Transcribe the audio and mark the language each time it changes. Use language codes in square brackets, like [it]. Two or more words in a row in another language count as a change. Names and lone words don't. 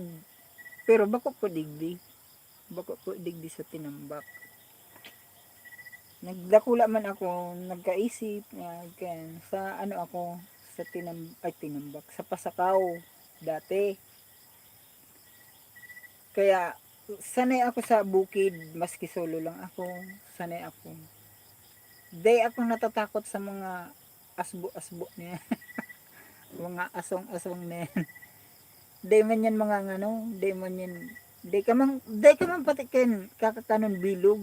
[bik] Pero bako po digdi sa tinambak. Nagdakula man ako, nagkaisip sa sa tinambak, sa Pasakaw dati. Kaya sanay ako sa bukid, maski solo lang ako, sanay ako. [tl] Di ako natatakot sa mga asbo-asbo niya. Mga asong-asong na yan. [bik] Di man yan di ka man patikin kakakanon bilog.